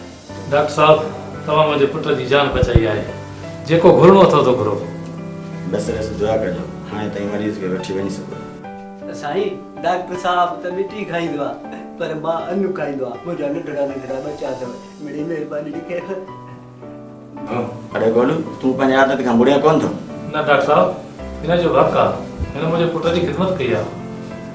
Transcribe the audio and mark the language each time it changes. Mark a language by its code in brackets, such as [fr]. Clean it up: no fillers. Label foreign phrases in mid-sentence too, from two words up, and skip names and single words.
[sd] डॉक्टर साहब तव्हां मुंहिंजे पुट जी जान बचाई आहे, जेको घुरणो अथव तो घुरो। बसि दुआ कजो, हाणे ताईं मरीज़ खे वठी वञी सघो। साईं डॉक्टर साहब त मिठी खाईंदो आहे, पर मां अनु खाईंदो आहे। मुंहिंजा नंढड़ा नंढड़ा बच्चा अथव, मिड़ी महिरबानी ॾिखे। अरे गोलू, तूं पंहिंजी आदत खां बुड़िया कोन थो? न डॉक्टर साहब, हिन जो हक़ आहे, हिन मुंहिंजे पुट जी ख़िदमत कई आहे।